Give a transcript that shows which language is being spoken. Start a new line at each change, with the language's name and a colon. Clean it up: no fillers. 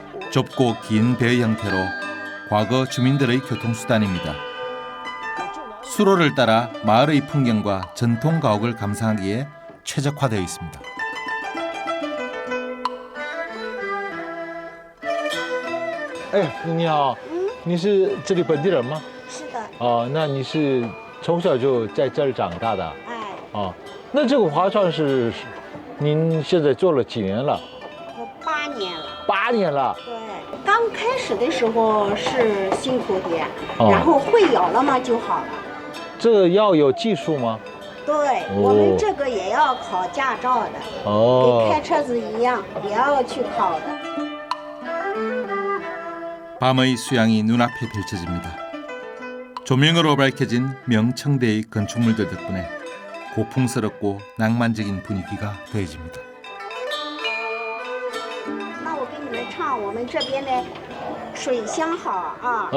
Korean: 좁고 긴 배의 형태로 과거 주민들의 교통수단입니다. 수로를 따라 마을의 풍경과 전통 가옥을 감상하기에 최적화되어 있습니다.
Chinese: 哎，你好，你是这里本地人吗？是的。哦，那你是从小就在这儿长大的？哎。哦，那这个划船是您现在做了几年了我8年了。 8年了。对，刚开始的时候是辛苦点，哦然后会有了嘛就好了。这个要有技术吗？对，我们这个也要考驾照的，哦跟开车子一样，也要去考的。
Korean: 밤의 수양이 눈앞에 펼쳐집니다. 조명으로 밝혀진 명청대의 건축물들 덕분에 고풍스럽고 낭만적인 분위기가 더해집니다.
Chinese: 那我给你们唱我们这边的水乡好啊。